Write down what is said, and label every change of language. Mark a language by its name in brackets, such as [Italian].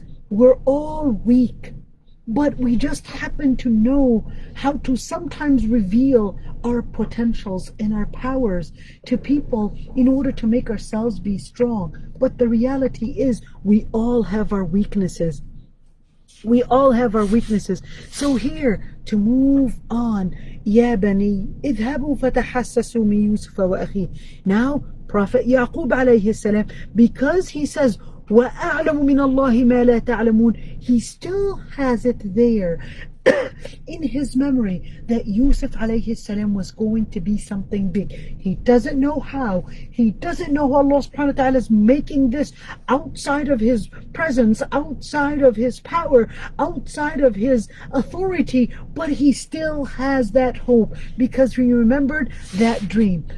[English] We're all weak, but we just happen to know how to sometimes reveal our potentials and our powers to people in order to make ourselves be strong. But the reality is, we all have our weaknesses. We all have our weaknesses. So here, to move on, [Arabic] يا بني اذهبوا فتحسسوا من يوسف وأخيه. [English] Now, Prophet Yaqub alayhi salam, because he says, [Arabic] وَأَعْلَمُ مِنَ اللَّهِ مَا لَا تَعْلَمُونَ, [English] he still has it there in his memory that Yusuf alayhi salam was going to be something big. He doesn't know how. He doesn't know how Allah subhanahu wa ta'ala is making this outside of his presence, outside of his power, outside of his authority, but he still has that hope because he remembered that dream.